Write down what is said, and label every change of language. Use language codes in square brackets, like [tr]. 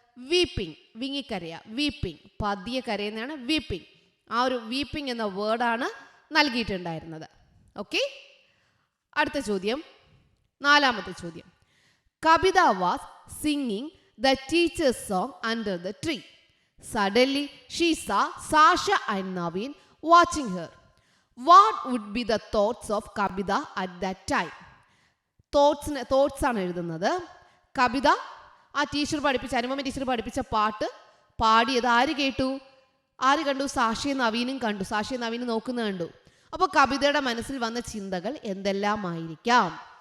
[ml] Weeping, വിങ്ങിക്കരയ. Weeping, പതിയെ കരയുന്നതാണ് weeping. ആ ഒരു വീപ്പിംഗ് എന്ന വേർഡാണ് നൽകിയിട്ടുണ്ടായിരുന്നത്. ഓക്കെ, അടുത്ത ചോദ്യം, നാലാമത്തെ ചോദ്യം. [en] Kavitha was singing the teacher's song under the tree. Suddenly she saw Sasha and Naveen watching her. What would be the thoughts of Kavitha at that time? [ml] Thoughts ആണ് എഴുതുന്നത്. കവിത ആ അനുപമ ടീച്ചർ പഠിപ്പിച്ച പാട്ട് പാടിയത് ആര് കേട്ടു? ആര് കണ്ടു? സാക്ഷിയും നവീനും കണ്ടു. സാക്ഷിയും നവീനും നോക്കുന്നത് കണ്ടു. അപ്പോൾ കവിതയുടെ മനസ്സിൽ വന്ന ചിന്തകൾ എന്തെല്ലാമായിരിക്കാം?